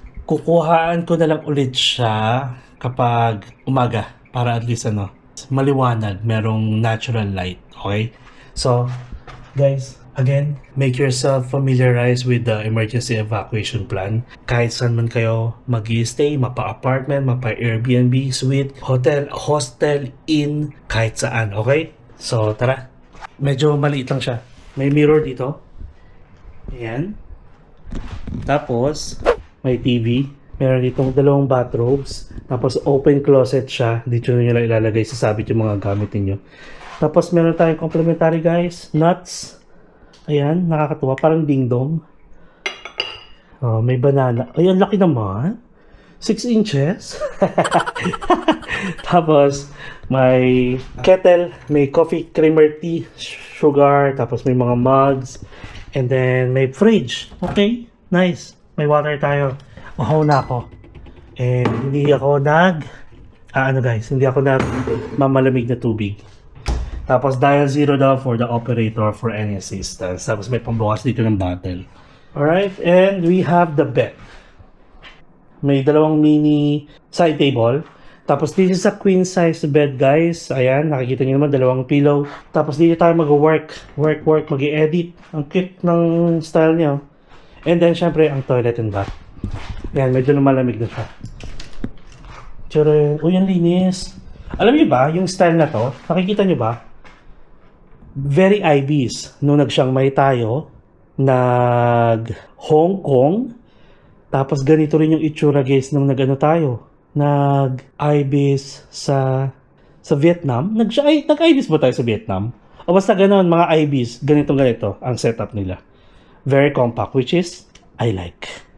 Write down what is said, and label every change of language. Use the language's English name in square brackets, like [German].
[Filipino] Kukuhaan ko na lang ulit siya kapag umaga. Para at least, maliwanag. Merong natural light. Okay? [English] So, guys, again, make yourself familiarize with the emergency evacuation plan. [Filipino] Kahit saan man kayo mag-i-stay, mapa-apartment, mapa-Airbnb, suite, hotel, hostel, inn, kahit saan, okay? So, tara. Medyo maliit lang siya. May mirror dito. Ayan. Tapos, may TV. Meron ditong dalawang bathrobes. Tapos, open closet siya. Dito nyo lang ilalagay, sasabit yung mga gamit niyo. Tapos meron tayong complimentary guys, nuts. Ayan, nakakatuwa, parang ding-dong. Oh, may banana. Ayan, laki naman. 6 inches. Tapos may kettle, may coffee creamer tea, sugar, tapos may mga mugs. And then may fridge. Okay, nice. May water tayo. Uhaw na ako. And hindi ako hindi ako mamalamig na tubig. Tapos [English] dial 0 daw for the operator for any assistance. [Filipino] Tapos may pambukas dito ng [English] bottle. Alright, and we have the bed. [Filipino] May dalawang mini side table. Tapos dito sa queen size bed guys. Ayan, nakikita niyo naman dalawang pillow. Tapos dito tayo mag-work, mag-i-edit. Ang cute ng style niya. And then syempre ang toilet and bath. Ayan, medyo lumalamig na siya. Uy, ang linis. Alam niyo ba, yung style na to, nakikita niyo ba? Very IBs. Nung nag-Chiang Mai tayo, nag-Hong Kong, tapos ganito rin yung itsura guys nung tayo. Nag-IBs sa Vietnam. Nag-IBs ba tayo sa Vietnam? O basta ganoon, mga IBs, ganito ang setup nila. [English] Very compact, which is, I like.